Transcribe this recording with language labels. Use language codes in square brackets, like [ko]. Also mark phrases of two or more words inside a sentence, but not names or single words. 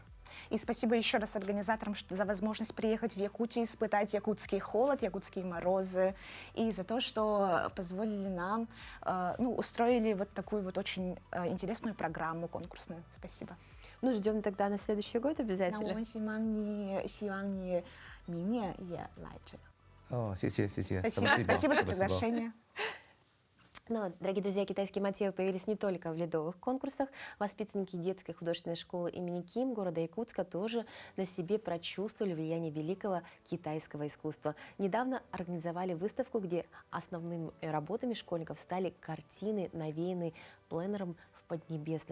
[ru] И спасибо еще раз организаторам за возможность приехать в Якутию, испытать якутский холод, якутские морозы, и за то, что позволили нам, устроили вот такую вот очень интересную программу конкурсную. Спасибо. Ну, ждем тогда на следующий год обязательно. [zh] 那我们希望你明年也来这。谢谢。 [ru] Спасибо за приглашение. Но, дорогие друзья, китайские мотивы появились не только в ледовых конкурсах. Воспитанники детской художественной школы имени Ким города Якутска тоже на себе прочувствовали влияние великого китайского искусства. Недавно организовали выставку, где основными работами школьников стали картины, навеянные пленером в Поднебесной.